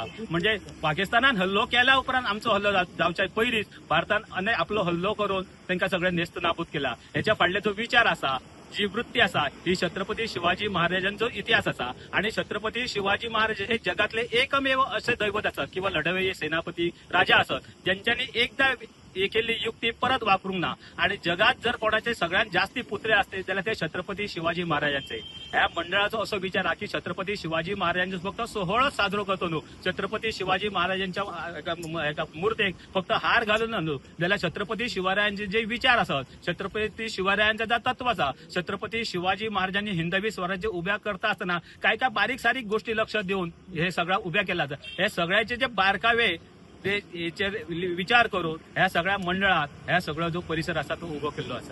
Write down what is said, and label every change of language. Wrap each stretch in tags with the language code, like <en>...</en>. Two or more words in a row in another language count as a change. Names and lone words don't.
<kok>म्हणजे पाकिस्तानान हल्लो केल्या उपरांत आमचो हल्लो जावच्या पयलींच भारतान आपलो हल्लो करून तांकां सगळे नेस्त नाबूद केला. हेच्या फाटले जो विचार आसा जी वृत्ती आसा ही छत्रपती शिवाजी महाराजांचो इतिहास आसा. आणि छत्रपती शिवाजी महाराज हे जगातले एकमेव असे दैवत आसात किंवा लढवय्ये सेनापती राजा आसात ज्यांच्यानी एकदा केल्ली युक्ती परत वापरूंक ना. आणि जगात जर कोणाचे सगळ्यात जास्ती पुत्रे असते जाल्यार ते छत्रपती शिवाजी महाराजांचे. ह्या मंडळाचो असो विचार हा की छत्रपती शिवाजी महाराजांचो फक्त सोहळो साजरो करतो न्हू, छत्रपती शिवाजी महाराजांच्या मुर्तेक फक्त हार घालून न्हू जाल्यार छत्रपती शिवरायांचे जे विचार आसात छत्रपती शिवरायांचा जो तत्व आसा छत्रपती शिवाजी महाराजांनी हिंदवी स्वराज्य उभ्या करता असताना काय काय बारीक सारीक गोष्टी लक्ष देऊन हे सगळं उभ्या केला. हे सगळ्याचे जे बारकावे ते विचार करून ह्या सगळ्या मंडळात ह्या सगळा जो परिसर असा तो उभो केल्लो आसा.</kok>